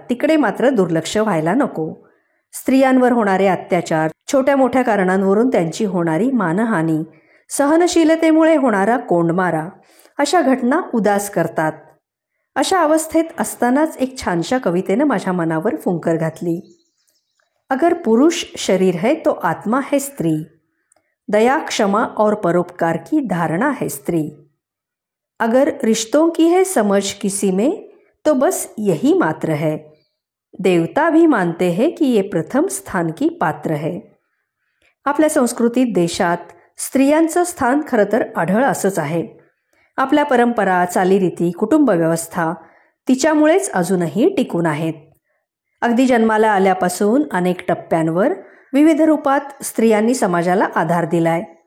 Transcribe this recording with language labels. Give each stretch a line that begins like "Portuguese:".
Marathi: तिकडे मात्र दुर्लक्ष व्हायला नको. स्त्रियांवर होणारे अत्याचार, छोट्या मोठ्या कारणांवरून त्यांची होणारी मानहानी, सहनशीलतेमुळे होणारा कोंडमारा, अशा घटना उदास करतात. अशा अवस्थेत असतानाच एक छानशा कवितेनं माझ्या मनावर फुंकर घातली.
Hindi: अगर पुरुष शरीर है तो आत्मा है स्त्री, दया क्षमा और परोपकार की धारणा है स्त्री. अगर रिश्तों की है समझ किसी में तो बस यही मात्र है, देवता भी मानते हैं कि ये प्रथम स्थान की पात्र है.
Marathi: आपल्या संस्कृतीत, देशात स्त्रियांचं स्थान खरं तर आढळ असंच आहे. आपल्या परंपरा, चालीरीती, कुटुंब व्यवस्था तिच्यामुळेच अजूनही टिकून आहेत. अगदी जन्माला आल्यापासून अनेक टप्प्यांवर विविध रूपात स्त्रियांनी समाजाला आधार दिलाय.